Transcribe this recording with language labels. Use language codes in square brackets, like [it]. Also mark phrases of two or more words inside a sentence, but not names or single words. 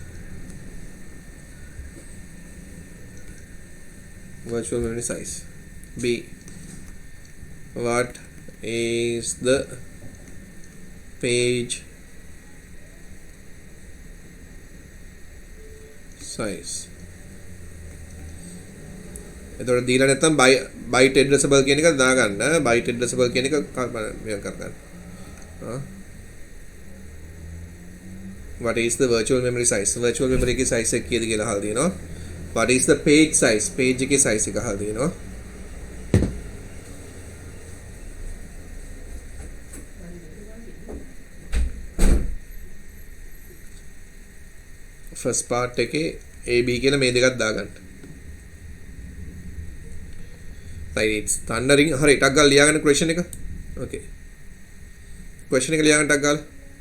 [en] virtual memory size B what is the page [si] size එතකොට දීලා නැත්තම් [en] byte addressable [si] කියන එක දාගන්න [en] byte addressable [si] කියන එක මෙහෙම කරගන්න [en] what is the virtual memory size virtual memory [si] එකේ size එක කීයද කියලා අහලා තියෙනවා [en] what is the page size page [si] එකේ size එක අහලා තියෙනවා [en] first part [si] එකේ AB කියලා මේ දෙකක් දාගන්න [en] right it's thundering [si] හරි ටක් ගාලා ලියාගන්න question එක okay question එක ලියාගන්න ටක් ගාලා